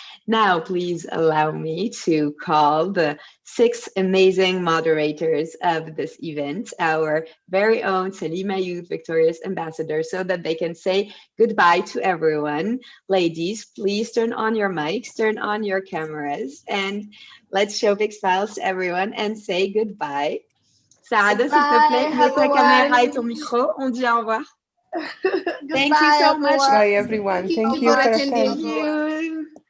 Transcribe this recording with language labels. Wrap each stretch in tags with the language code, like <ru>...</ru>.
<en>Now, please allow me to call the 6 amazing moderators of this event, our very own Saleema Youth Victorious Ambassadors, so that they can say goodbye to everyone. Ladies, please turn on your mics, turn on your cameras, and let's show big smiles to everyone and say goodbye.</en> <fr>Saada, s'il te plaît, mets ta caméra et ton micro. On dit au revoir.</fr> <en>Thank you so much. Bye, everyone. Thank you for attending.</en>